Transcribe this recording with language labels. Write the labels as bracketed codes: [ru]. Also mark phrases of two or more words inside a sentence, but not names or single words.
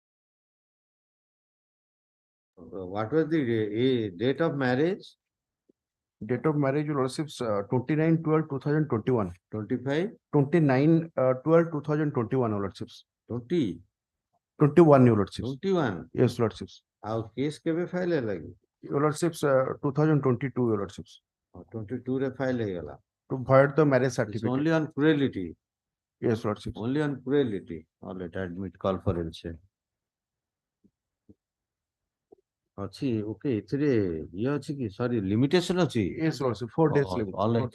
[en] What was the date of marriage? Date of marriage, your lordships, 29/12/2021. 25, 29/12/2021, your lordships. 20, 21, your lordships. 21. Yes, lordships. [or] ଆଉ କେସ୍ କେବେ ଫାଇଲ ହେଲା କି? [en] Your lordships, 2022, your lordships. [or] 22 ରେ ଫାଇଲ ହେଇଗଲା. [en] To void the marriage It's certificate. only on cruelty. Yes, lordships. Only on cruelty. All right, admit call for LC. [or] ଅଛି ଓକେ ଏଥିରେ ଇଏ ଅଛି କି ସରି ଲିମିଟେସନ ଅଛି? [en] Yes, lordship, 4 days limit. ଅଲ୍ 4 days.